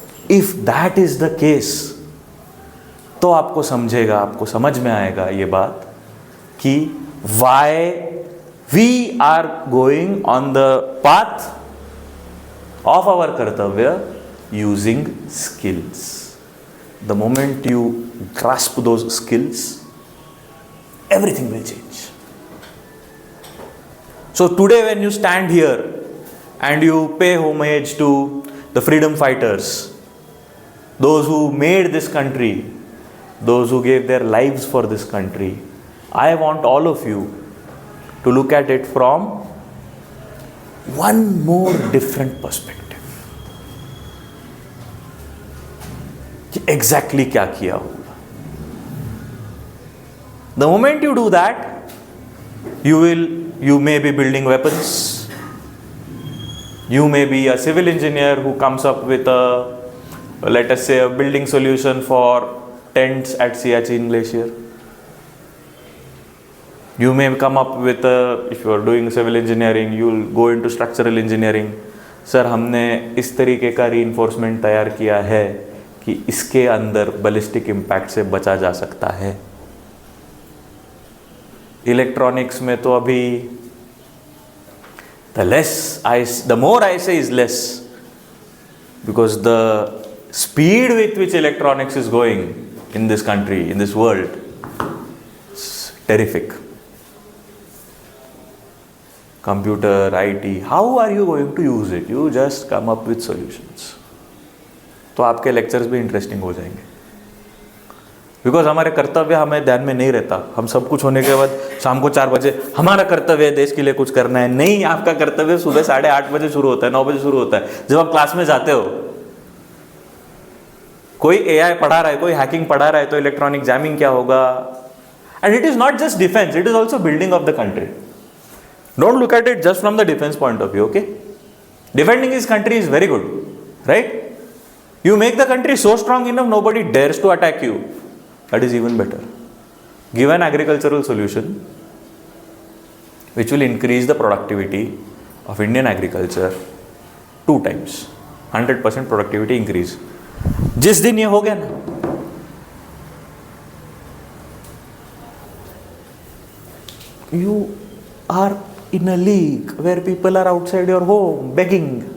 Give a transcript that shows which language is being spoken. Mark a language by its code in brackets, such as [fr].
[en] if that is the case, [hi] तो आपको समझेगा, आपको समझ में आएगा ये बात कि [en] why we are going on the path of our kartavya using skills. The moment you grasp those skills, everything will change. So today when you stand here and you pay homage to the freedom fighters, those who made this country, those who gave their lives for this country, I want all of you to look at it from one more different perspective. [hi] कि exactly क्या किया होगा. [en] The moment you do that, you may be building weapons. You may be a civil engineer who comes up with let us say, a building solution for tents at Siachen Glacier. You may come up with if you are doing civil engineering, you will go into structural engineering. [hi] Sir हमने इस तरीके का reinforcement तैयार किया है कि इसके अंदर बैलिस्टिक इम्पैक्ट से बचा जा सकता है। इलेक्ट्रॉनिक्स में तो अभी [en] the more I say is less, because the speed with which electronics is going in this country, in this world, is terrific. Computer, IT, how are you going to use it? You just come up with solutions. [hi] तो आपके lectures भी interesting हो जाएंगे, because हमारे कर्तव्य हमें ध्यान में नहीं रहता। हम सब कुछ होने के बाद शाम को 4 बजे हमारा कर्तव्य है देश के लिए कुछ करना है। नहीं, आपका कर्तव्य सुबह 8:30 बजे शुरू होता है, 9 बजे शुरू होता है। जब आप क्लास में जाते हो, कोई AI पढ़ा रहा है, कोई हैकिंग पढ़ा रहा है, तो इलेक्ट्रॉनिक जैमिंग क्या होगा। [en] And it is not just defence, it is also building of the country. Don't look at it just from the defence point of view, okay. Defending his country is very good, right? You make the country so strong enough, nobody dares to attack you. That is even better. Give an agricultural solution which will increase the productivity of Indian agriculture 2 times. 100% productivity increase. [hi] जिस दिन ये हो गया ना, [en] you are in a league where people are outside your home begging.